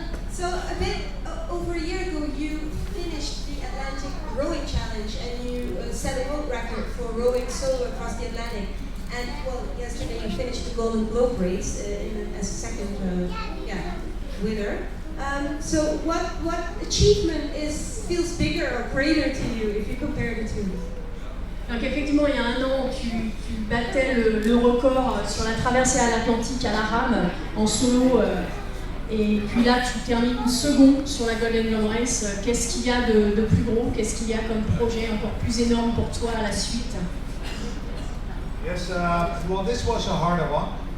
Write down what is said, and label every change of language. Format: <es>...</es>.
<en>So a bit over a year ago, you finished the Atlantic Rowing Challenge, and you set a world record for rowing solo across the Atlantic. And well, yesterday you finished the Golden Globe race as second winner. So what achievement feels bigger or greater to you if you compare the two?</en> <fr>Donc effectivement, il y a un an, tu battais le record sur la traversée à l'Atlantique à la rame en solo. Et puis là, tu termines second sur la Golden Globe Race. Qu'est-ce qu'il y a de plus gros? Qu'est-ce qu'il y a comme projet encore plus énorme pour toi à la suite?</fr> <en>Yes, well, this was a harder one.</en>